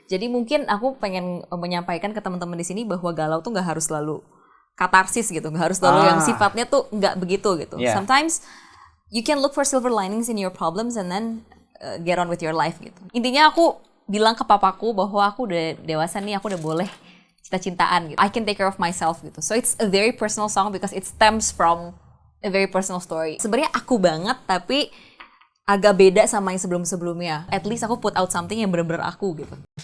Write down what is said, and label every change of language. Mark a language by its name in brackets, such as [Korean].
[Indonesian] Jadi mungkin aku pengen menyampaikan ke teman-teman di sini bahwa galau tuh nggak harus selalu katarsis gitu, nggak harus selalu yang sifatnya tuh nggak begitu gitu. [English] Sometimes you can look for silver linings in your problems and then get on with your life gitu. [Indonesian] Intinya aku bilang ke papaku bahwa aku udah dewasa nih, aku udah boleh cinta-cintaan gitu. [English] I can take care of myself gitu. So it's a very personal song because it stems from a very personal story. [Indonesian] Sebenarnya aku banget tapi agak beda sama yang sebelum-sebelumnya. [English] At least [Indonesian] aku [English] put out something [Indonesian] yang bener-bener aku gitu.